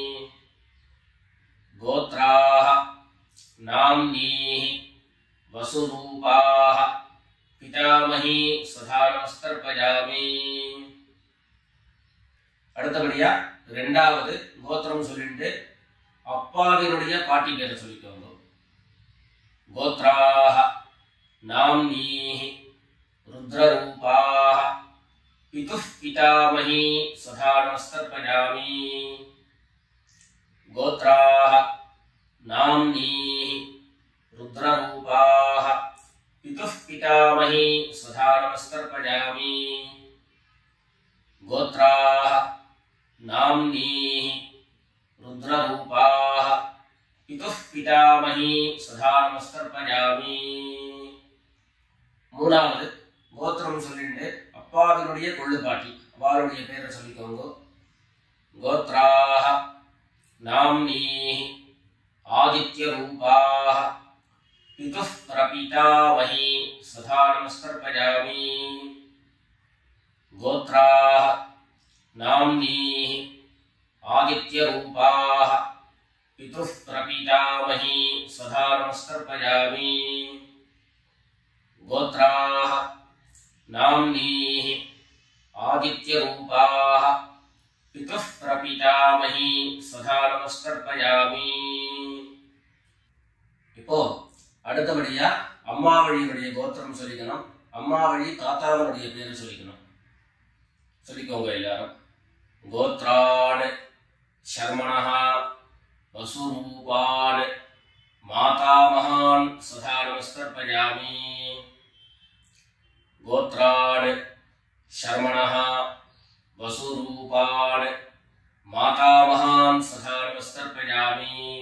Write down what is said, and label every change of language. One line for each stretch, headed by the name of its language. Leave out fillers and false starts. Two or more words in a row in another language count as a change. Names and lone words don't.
Sanskrit: गोत्राः नाम्नीः वसुरूपाः पितामही स्वधानमस्तर्पयामि.
Tamil: அடுத்தபடியா ரெண்டாவது கோத்திரம் சொல்லிட்டு அப்பாவினுடைய பாட்டி பேரை சொல்லிக்கோங்க.
Sanskrit: गोत्राः नाम्नीः रुद्ररूपाः पितुः पितामही स्वधा नमस्तर्पयामि। गोत्राः नाम्नीः रुद्ररूपाः पितुः पितामही स्वधा नमस्तर्पयामि। गोत्राः नाम्नीः रुद्ररूपाः पितुः पितामही स्वधा नमस्तर्पयामि।
Tamil: மூணாவது கோத்திரம் சொல்லிட்டு அப்பாவினுடைய கொள்ளுப்பாட்டி அவருடைய பேரை சொல்லிக்கோங்க.
Sanskrit: गोत्राः नाम्नीः आदित्य रूपाः पितुः प्रपितामही सदा नमस्तर्पयामि. गोत्राः नाम्नीः आदित्य रूपाः पितुः प्रपितामही सदा नमस्तर्पयामि. गोत्राः नाम्नीः आदित्यरूपाः पितुः प्रपितामही सदा नमस्कर्पयामि.
Tamil: இப்போ அடுத்தபடியா அம்மா வழியுடைய கோத்திரம் சொல்லிக்கணும். அம்மா வழி தாத்தாவுடைய பேரு சொல்லிக்கணும். சொல்லிக்கோங்க எல்லாரும்.
Sanskrit: கோத்ரான் शर्मणः वसुरूपान् मातामहान् सदा नमस्कर्पयामि. गोत्रान् शर्मणः वसुरूपान् मातामहान् सदा नमस्कर्पयामि.